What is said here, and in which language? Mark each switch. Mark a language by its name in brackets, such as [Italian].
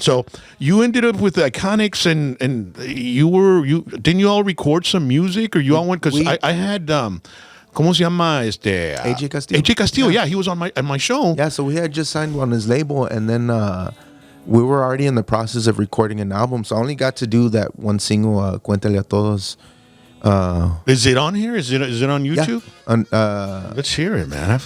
[English] So you ended up with Iconiccz, and didn't you all record some music, or you all went? Because I had [Spanish] ¿cómo se llama este? [English] AJ Castillo. AJ Castillo, yeah, he was on my show. Yeah, so we had just signed on his label, and then we were already in the process of recording an album. So I only got to do that one single, Cuéntale a Todos. Is it on here? Is it on YouTube? Yeah. Let's hear it, man.